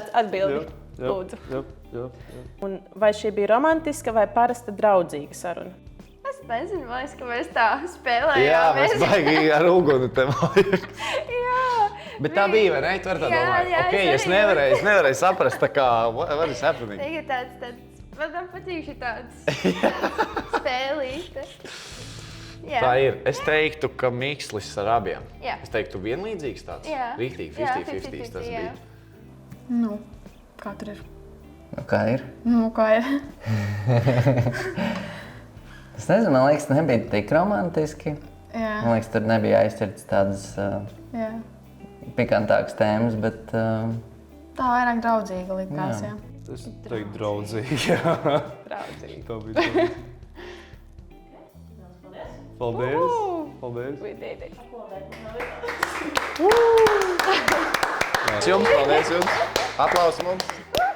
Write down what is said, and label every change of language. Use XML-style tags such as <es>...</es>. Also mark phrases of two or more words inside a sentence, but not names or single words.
<lv>tāds atbildi. Lūdzu. Jā. Un vai šī bija romantiska vai parasta draudzīga saruna? Es nezinu, man liekas, ka mēs tā Jā, spēlējāmies. mēs baigi ar uguni te māju. Jā. Bet tā bija, vai ne? Tu ar tā Jā, domāji. jā, Ok, es es arī nevarēju saprast, tā kā,</lv> <en>what is happening?</en> <lv>Tagad man patīk šī tāds spēlīte. Jā. Tā ir. Es teiktu, ka mikslis ar abiem. Jā. Es teiktu, vienlīdzīgs tāds. Jā. Rītīgi, Jā, 50-50 tas 50-50, jā. bija. Nu, kā tur ir? Nu, kā ir? Nu, kā ir? Es nezinu, man liekas, nebija tik romantiski. Jā, Man liekas, tur nebija aizķerts tādas jā. pikantākas tēmas, bet Tā vairāk draudzīga likās, Jā. jā. Es teiktu draudzīgi, jā. Draudzīgi. Tā bija tā. Paldies! Paldies!</lv> <en>We did it.</en> <lv>Jums, paldies jums! Aplausi mums!</lv>